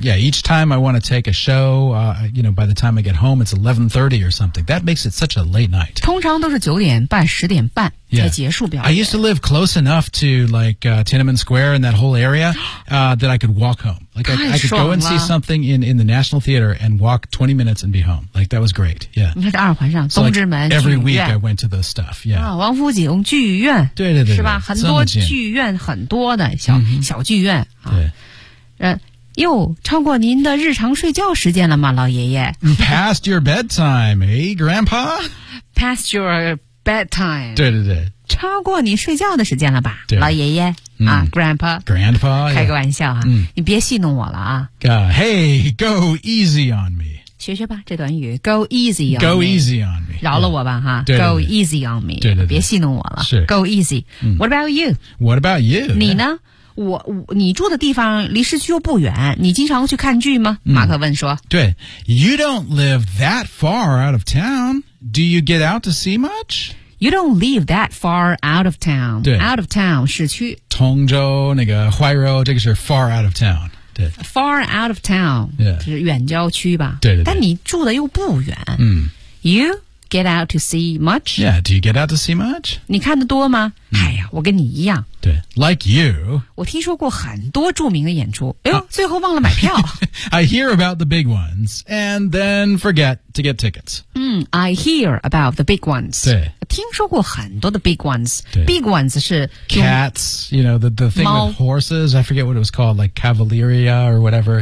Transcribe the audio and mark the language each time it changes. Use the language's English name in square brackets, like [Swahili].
[English] Yeah, each time I want to take a show、you know, by the time I get home it's 11:30 or something. That makes it such a late night. [Chinese] 通常都是九点半十点半才结束表演、 [English] yeah. I used to live close enough to like、Tiananmen Square and that whole area、that I could walk home. Like I could go and see something in the National Theater and walk 20 minutes and be home. Like that was great. Yeah. [Chinese] 你看这二环上东直门、 [English] so like、every week I went to the stuff. Yeah.、 [Chinese] 啊、王府井剧院。对对 对, 对。是吧很多剧院很多的小、mm-hmm. 小剧院。对。又超过您的日常睡觉时间了吗老爷爷 [English] Past your bedtime, eh, Grandpa? Past your bedtime. [Chinese] 对对对。超过你睡觉的时间了吧对老爷爷、啊 Grandpa [English] Grandpa [Chinese] 开个玩笑、啊 [English] yeah. [Chinese] 你别戏弄我了啊、 [English] Hey, go easy on me [Chinese] 学学吧这短语 [English] Go easy on go me Go easy on me 饶了我吧、哈 Go easy on me [Chinese] 对对对别戏弄我了 [English] Go easy、What about you? What about you? [Chinese] 你呢、yeah. 你住的地方离市区又不远你经常去看剧吗、马克问说 [English] 对 You don't live that far out of town Do you get out to see much? You don't live that far out of town. [Chinese] 对 [English] out of town, 市区。 [Chinese] 通州那个怀柔这个是 [English] far out of town. [Chinese] 对 [English] far out of town,、 yeah. [Chinese] 是远郊区吧。对对对。但你住的又不远。嗯。 [English] You get out to see much? Yeah, do you get out to see much? [Chinese] 你看得多吗、哎呀我跟你一样。 [English] 对 like you. [Chinese] 我听说过很多著名的演出。哎呦、最后忘了买票。 [English] I hear about the big ones, and then forget to get tickets. I hear about the big ones. [Chinese] 对。听说过很多的 [English] big ones. Big ones [Chinese] 是 [English] cats, you know, the thing with horses. I forget what it was called, like Cavalleria or whatever.